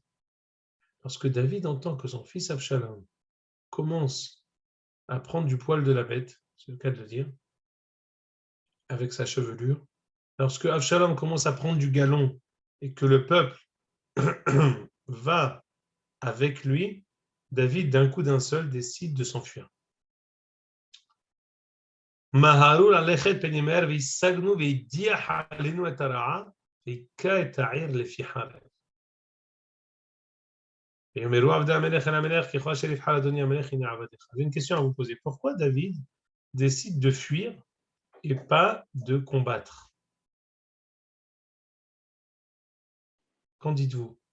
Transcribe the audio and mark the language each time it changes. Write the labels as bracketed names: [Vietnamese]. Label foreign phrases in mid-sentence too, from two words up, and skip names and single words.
[French] Lorsque David entend que son fils Avshalom commence à prendre du poil de la bête, c'est le cas de le dire, avec sa chevelure, lorsque Avshalom commence à prendre du galon et que le peuple va avec lui, David, d'un coup d'un seul, décide de s'enfuir. [Hebrew] מהרו ללכת פן ימהר והשגנו והדיח עלינו את הרעה והכה את העיר לפי חרב. [French] J'ai une question à vous poser. Pourquoi David décide de fuir et pas de combattre? Qu'en dites-vous?